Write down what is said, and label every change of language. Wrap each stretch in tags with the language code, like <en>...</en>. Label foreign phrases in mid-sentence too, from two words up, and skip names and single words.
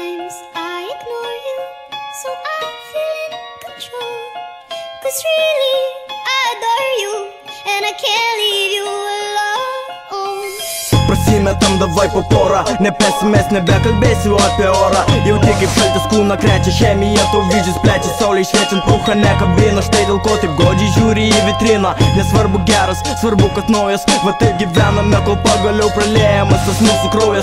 <en>Sometimes I ignore you, so I feel in control. 'Cause really, I adore you, and I can't leave you alone.</en> <lt>Prasimetam davai po porą, nepesimės, nebekalbėsiu apie orą. Jauti kaip šaltis kūną krečia, chemija tau vyzdžius plečia, saulei šviečiant prūchą nekabina. Štai dėl ko taip godžiai žiūri į vitriną. Nesvarbu geras, svarbu kad naujas. Va taip gyvename, kol pagaliau praliejamas tas mūsų kraujas.</lt>